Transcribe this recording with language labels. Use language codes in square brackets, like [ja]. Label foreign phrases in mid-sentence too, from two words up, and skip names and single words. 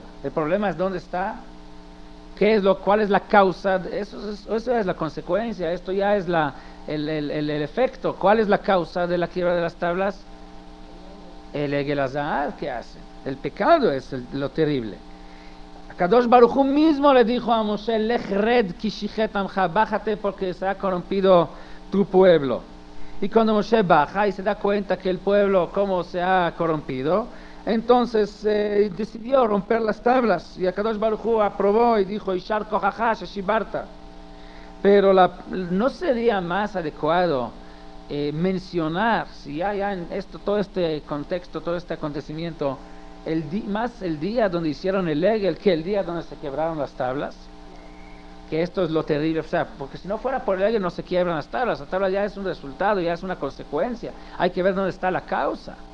[es] El problema es dónde está, cuál es la causa, eso es la consecuencia, esto ya es el efecto. ¿Cuál es la causa de la quiebra de las tablas? El [he] עגל הזהב [es] que hace. El pecado es lo terrible. [he] קדוש ברוך הוא [es] mismo le dijo a Moshe: [he] לך רד כי שחת עמך, [es] bájate porque se ha corrompido tu pueblo. Y cuando Moshe baja y se da cuenta que el pueblo cómo se ha corrompido, entonces decidió romper las tablas, y [he] קדוש ברוך הוא [es] aprobó y dijo: [he] יישר כוחך ששיברת. [es] Pero no sería más adecuado mencionar, si ya en todo este contexto, todo este acontecimiento, más el día donde hicieron el Egel que el día donde se quebraron las tablas, que esto es lo terrible, o sea, porque si no fuera por el Egel no se quiebran las tablas ya es un resultado, ya es una consecuencia, hay que ver dónde está la causa.